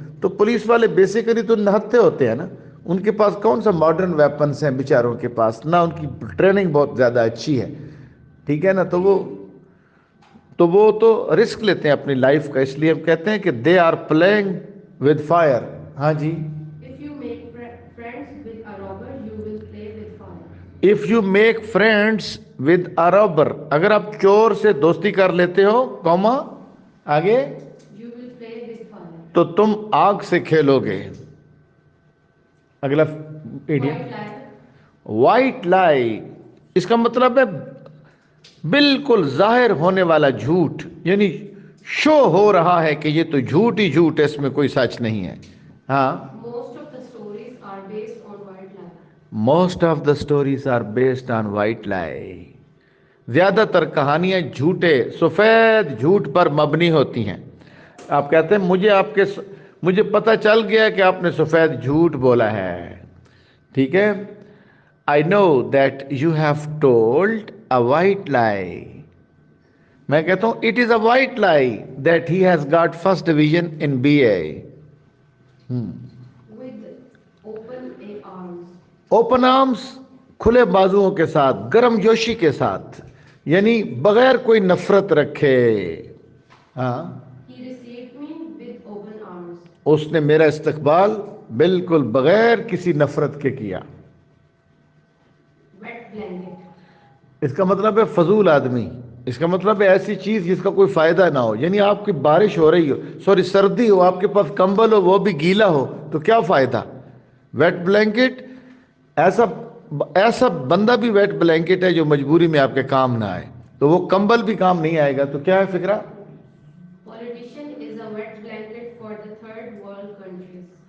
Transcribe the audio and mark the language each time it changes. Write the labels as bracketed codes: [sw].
[ur] تو پولیس والے بیسیکلی تو نہتے ہوتے ہیں نا، ان کے پاس کون سا ماڈرن ویپنس ہیں بیچاروں کے پاس، نہ ان کی ٹریننگ بہت زیادہ اچھی ہے. ٹھیک ہے نا، تو وہ تو رسک لیتے ہیں اپنی لائف کا. اس لیے ہم کہتے ہیں کہ [en] They are playing with fire. [ur] ہاں جی، [en] If you make friends with a robber, you will play with fire. If you make friends with a robber, [ur] اگر آپ چور سے دوستی کر لیتے ہو، کوما آگے [en] You will play with [ur] تو تم آگ سے کھیلو گے. اگلا ایڈیم [en] White lie. White lie. [ur] اس کا مطلب ہے بالکل ظاہر ہونے والا جھوٹ، یعنی شو ہو رہا ہے کہ یہ تو جھوٹ ہی جھوٹ ہے، اس میں کوئی سچ نہیں ہے. ہاں. [en] Most of the stories are based on white lie. Most of the stories are based on white lie. [ur] زیادہ تر کہانیاں جھوٹے سفید جھوٹ پر مبنی ہوتی ہیں. آپ کہتے ہیں مجھے پتہ چل گیا کہ آپ نے سفید جھوٹ بولا ہے. ٹھیک ہے. [en] I know that you have told a white lie. [ur] میں کہتا ہوں [en] It is a white lie that he has got first division in B A. With open arms. [ur] Open arms, کھلے بازوؤں کے ساتھ، گرم جوشی کے ساتھ، یعنی بغیر کوئی نفرت رکھے. ہاں. [en] He received me with open arms. [ur] اس نے میرا استقبال بالکل بغیر کسی نفرت کے کیا. [en] Wet blanket. [ur] اس کا مطلب ہے فضول آدمی. اس کا مطلب ہے ایسی چیز جس کا کوئی فائدہ نہ ہو. یعنی آپ کی بارش ہو رہی ہو، سردی ہو، آپ کے پاس کمبل ہو وہ بھی گیلا ہو تو کیا فائدہ. ویٹ بلینکٹ، ایسا بندہ بھی ویٹ بلینکٹ ہے جو مجبوری میں آپ کے کام نہ آئے، تو وہ کمبل بھی کام نہیں آئے گا. تو کیا ہے فکرہ؟ [en] Politician is a wet blanket for the third world countries.